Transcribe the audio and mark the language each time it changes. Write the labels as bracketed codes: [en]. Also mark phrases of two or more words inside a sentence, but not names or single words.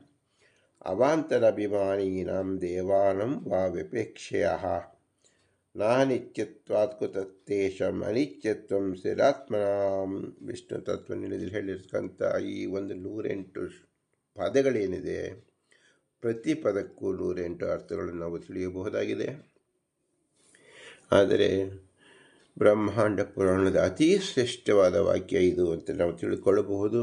[sa] ಅವಾಂತರಾಭಿಮಾನೀನಾಂ ದೇವಾನಾಂ ವಾ ವಿಪೇಕ್ಷೆಯಃ ನಾನಿತ್ಯತ್ವಾತ್ ಕುತಸ್ತೇಷಾಂ ಅನಿತ್ಯತ್ವಂ ಸ್ಥಿರಾತ್ಮನಾಂ. [kn] ವಿಷ್ಣು ತತ್ವದಲ್ಲಿ ಹೇಳಿರ್ತಕ್ಕಂಥ ಈ 108 ಪದಗಳೇನಿದೆ, ಪ್ರತಿ ಪದಕ್ಕೂ 108 ಅರ್ಥಗಳನ್ನು ನಾವು ತಿಳಿಯಬಹುದಾಗಿದೆ. ಆದರೆ ಬ್ರಹ್ಮಾಂಡ ಪುರಾಣದ ಅತೀ ಶ್ರೇಷ್ಠವಾದ ವಾಕ್ಯ ಇದು ಅಂತ ನಾವು ತಿಳ್ಕೊಳ್ಳಬಹುದು.